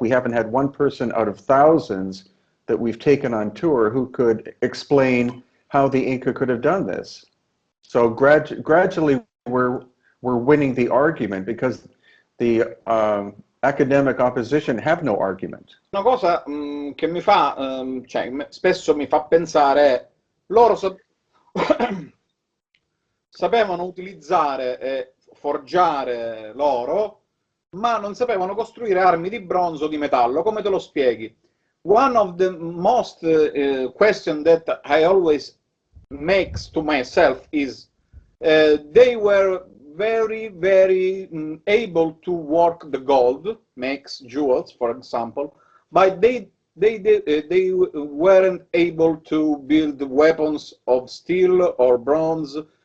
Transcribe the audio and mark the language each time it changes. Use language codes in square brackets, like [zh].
[en] We haven't had one person out of thousands that we've taken on tour who could explain how the Inca could have done this. So gradually we're winning the argument because the academic opposition have no argument. [it] Una cosa che mi fa, cioè, spesso mi fa pensare è, loro sapevano utilizzare e forgiare l'oro, ma non sapevano costruire armi di bronzo o di metallo. Come te lo spieghi? [en] One of the most question that I always makes to myself is they were very able to work the gold, makes jewels, for example, but they weren't able to build weapons of steel or bronze.